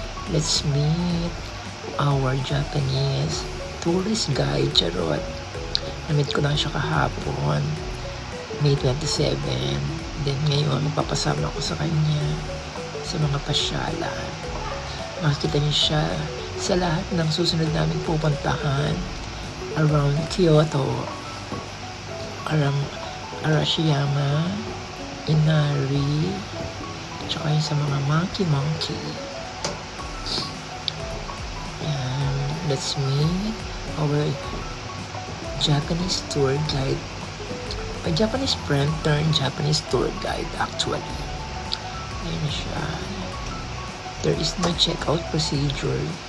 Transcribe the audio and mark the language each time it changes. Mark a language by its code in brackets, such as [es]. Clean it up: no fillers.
[en] Let's meet our Japanese tourist guide. [tl] Charot. Namit ko lang siya kahapon. May 27. Then ngayon, magpapasama ko sa kanya sa mga pasyalan. Makikita niyo siya sa lahat ng susunod namin pupuntahan around Kyoto, around Arashiyama, Inari, tsaka yung sa mga monkey. [en] And let's meet our Japanese tour guide. A Japanese friend turned Japanese tour guide actually. [tl] Ayun na siya. [en] There is no checkout procedure.